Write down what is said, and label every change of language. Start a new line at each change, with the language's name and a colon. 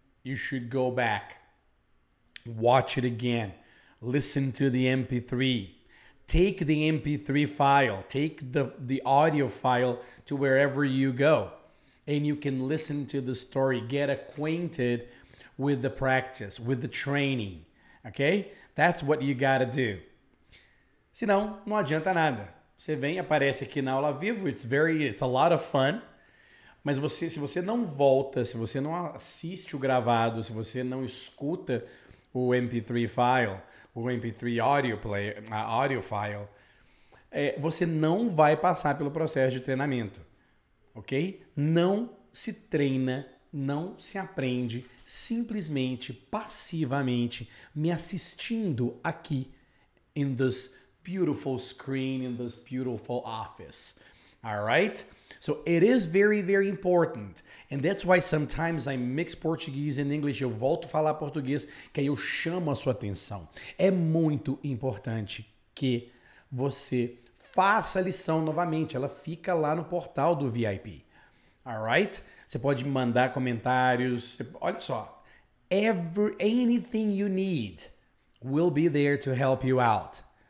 English: You should go back, watch it again, listen to the MP3, take the MP3 file, take the audio file to wherever you go. and you can listen to the story, get acquainted with the practice, with the training, okay? That's what you gotta do.
Portuguese: Senão, não adianta nada. Você vem, aparece aqui na aula ao vivo,
English: it's a lot of fun,
Portuguese: mas se você não volta, se você não assiste o gravado, se você não escuta o MP3 file, o MP3 audio file, você não vai passar pelo processo de treinamento, ok? Não se treina, não se aprende simplesmente, passivamente, me assistindo aqui
English: in this beautiful screen, in this beautiful office. All right? So it is very, very important. And that's why sometimes I mix Português and English.
Portuguese: Eu volto a falar português, que aí eu chamo a sua atenção. É muito importante que você faça a lição novamente. Ela fica lá no portal do VIP.
English: Alright?
Portuguese: Você pode me mandar comentários. Olha só. Anything you need will be there to help you out.